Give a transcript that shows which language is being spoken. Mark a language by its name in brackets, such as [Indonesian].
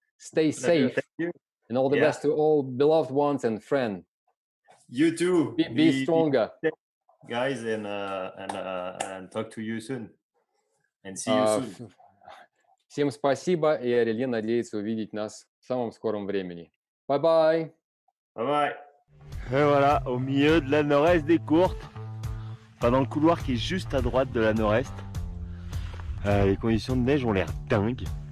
[English] Stay safe, and all the best to all beloved ones and friends. You too. Be stronger, guys, and talk to you soon. And see you soon. [Russian] Всем спасибо, и Орельен надеется увидеть нас в самом скором времени. [English] Bye-bye. Bye-bye. [French] Et voilà, au milieu de la nord-est des courtes, enfin dans le couloir qui est juste à droite de la nord-est. Les conditions de neige ont l'air dingues.